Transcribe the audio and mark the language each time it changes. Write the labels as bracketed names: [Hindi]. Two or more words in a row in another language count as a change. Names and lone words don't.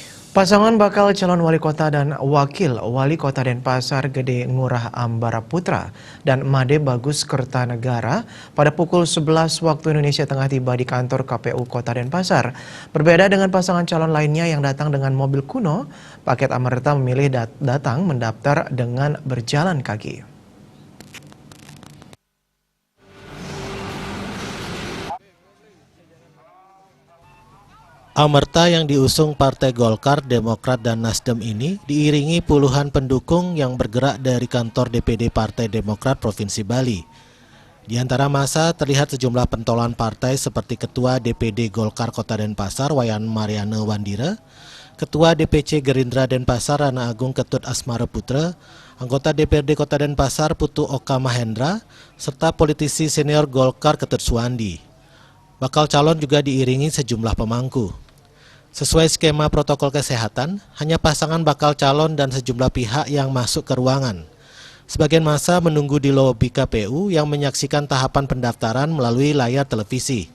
[Indonesian] Pasangan bakal calon wali kota dan wakil wali kota Denpasar Gede Ngurah Ambara Putra dan Made Bagus Kertanegara pada pukul 11 waktu Indonesia Tengah tiba di kantor KPU Kota Denpasar. Berbeda dengan pasangan calon lainnya yang datang dengan mobil kuno, paket Amerta memilih datang mendaftar dengan berjalan kaki. Amerta yang diusung Partai Golkar, Demokrat, dan Nasdem ini diiringi puluhan pendukung yang bergerak dari kantor DPD Partai Demokrat Provinsi Bali. Di antara masa terlihat sejumlah pentolan partai seperti Ketua DPD Golkar Kota Denpasar Wayan Mariana Wandira, Ketua DPC Gerindra Denpasar Rana Agung Ketut Asmara Putra, anggota DPRD Kota Denpasar Putu Oka Mahendra, serta politisi senior Golkar Ketut Suwandi. Bakal calon juga diiringi sejumlah pemangku. Sesuai skema protokol kesehatan, hanya pasangan bakal calon dan sejumlah pihak yang masuk ke ruangan. Sebagian masa menunggu di lobi KPU yang menyaksikan tahapan pendaftaran melalui layar televisi.